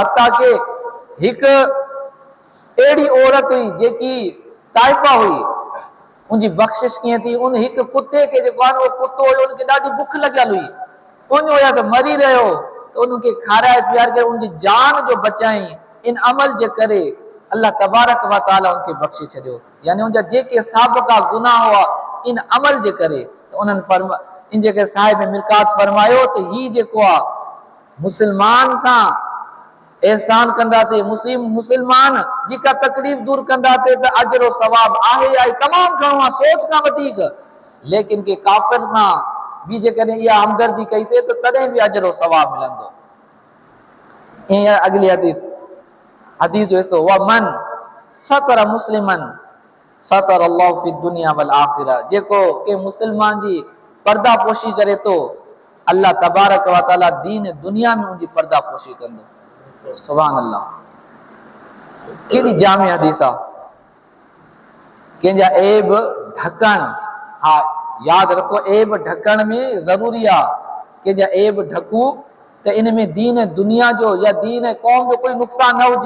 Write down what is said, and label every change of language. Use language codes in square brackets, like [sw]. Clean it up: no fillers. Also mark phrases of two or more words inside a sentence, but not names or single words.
[sd] हता के हिक अहिड़ी औरत हुई जेकी ताइफा हुई, उनजी बख़्शिश कीअं थी, उन हिक कुते खे जेको आहे उहो कुतो हुयो, उनखे ॾाढी बुख लॻियल हुई, उन हुया त मरी रहियो, त उनखे खाराए पीआरे करे उनजी जान जो बचाई। इन अमल जे करे [ar] الله تبارك وتعالى [sd] उनखे बख़्शे छॾियो। यानी उनजा जेके साबिक़ा गुनाह हुआ इन अमल जे करे, त उन्हनि इन जेके साहिब मिरकात फरमायो त ही जेको आहे मुस्लमान सां एहसान कंदासीं, मुस्लमान जी का तकलीफ़ दूर कंदासीं त अजर सवाब आहे या तमामु घणो आहे, सोच खां वधीक। लेकिन के काफ़िर सां भी जेकॾहिं इहा हमदर्दी कईसीं त तॾहिं बि अजर सवाब मिलंदो। ईअं अगली हदीस जो हिसो, [ar] ومن ستر مسلما ستره الله في الدنيا والآخرة, [sd] जेको के मुस्लमान जी पर्दा पोशी करे तो, [ar] الله تبارك وتعالى [sd] दीन दुनिया में उनकी पर्दा पोशी कंदो। [ar] سبحان الله, [sd] केॾी जामे हदीस आहे। कंहिंजा ऐब ढकण, हा यादि रखो, ऐब ढकण में ज़रूरी आहे। कंहिंजा ऐब ढकूं त इन में दीन दुनिया जो या दीन कौम जो कोई नुक़सान न हुजे।